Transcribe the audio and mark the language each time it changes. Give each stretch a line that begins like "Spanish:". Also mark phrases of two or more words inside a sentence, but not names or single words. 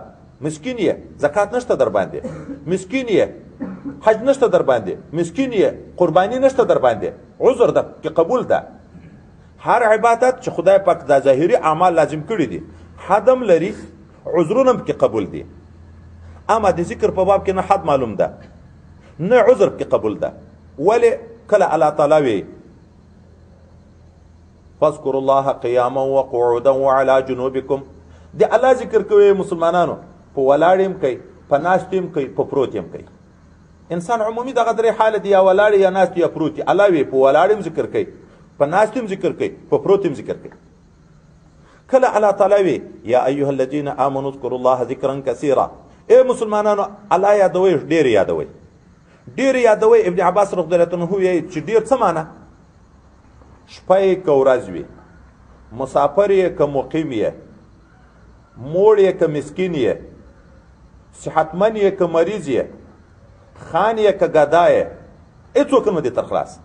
Pashto: مسکین یې، زکات نشته در باندې، مسکین یې، حج نشته در باندې، مسکین یې، قربانی نشته در باندې، عذر ده کې قبول ده. هر عبادت چې خدای پاک دا ظاهري اعمال لازم کړي دي، حدم لري، عذرونه هم کې قبول دي. اما د ذکر په باب کې نه حد معلوم ده، نه عذر کې قبول ده. ولې کله الله تعالی وی
Arabic: فاذكروا الله قياما وقعودا وعلى جنوبكم،
Pashto: د الله ذکر کوي مسلمانانو، په ولاړ هم کوي، په ناست هم کوي، په پروت هم کوي. انسان عمومي دغه درې حالت یا ولاړ یا ناست یا پروت. الله وی په ولاړ هم ذکر کوي، په ناست هم ذکر کوي، په پروت هم ذکر کوي. کله الله تعالی وی
Arabic: یا ایها الذين امنوا اذكروا الله ذکرا كثيرا،
Pashto: اے مسلمانانو الله یادوي ډېر یادوي ډېر یادوي. ابن عباس
Arabic: رضی الله عنه
Pashto: وایي چې ډېر څه معنی؟ شپه یې که ورځ وي، مسافر یې که مقیم یې، موړ یې که مسکین یې، صحتمند یې که مریض یې، خان یې که ګدا یې، هېڅوک نه دي تر خلاص.